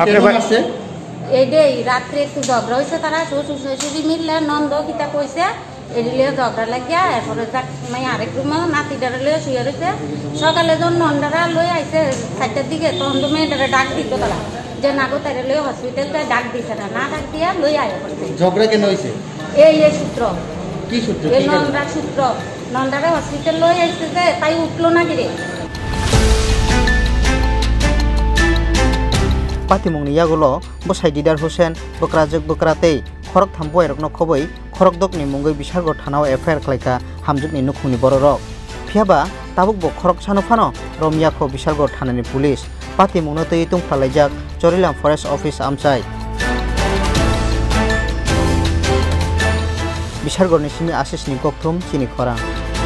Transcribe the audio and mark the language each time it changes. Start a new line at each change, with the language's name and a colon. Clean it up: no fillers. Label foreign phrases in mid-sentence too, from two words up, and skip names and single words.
Bangla: এইটাই রাত্রে একটু ঝগড়া হয়েছে তারা শ্বশুর শাশুড়ি মিললে নন্দ কিতা কইছে এদিকে ঝগড়া লাগিয়া এরপরে মানে আরেক রুমে নাতিটারে লইয়া শুয়ে রয়েছে সকালে যখন নন্দারা লই আইছে 4টার দিকে তখন তো মেয়েটারে ডাক দিত তারা যে নাগো তারে লই হসপিটাল ডাক দিছে না ডাক দিয়া লই আয় ঝগড়া কেন হয়েছে? এই সূত্র কি সূত্র? এই নন্দার সূত্র নন্দারে হসপিটাল লই আইছে যে তাই উঠলো না কিরে।
Kok Borok: patimungni yagulo bosai Didar Hussein bokrajak bokratei khorok thambuai rokno khobai khorokdokni mungoi bisargor thanao FIR khlaika hamjukni nukhungni bororok phiaba tabukbo khorok sanufano romiyakho bisargor thanani police patimungno tei tungphalaijak Chorilam Forest Office amchai bisargorni simi Ashish ni kokthum chini khorang.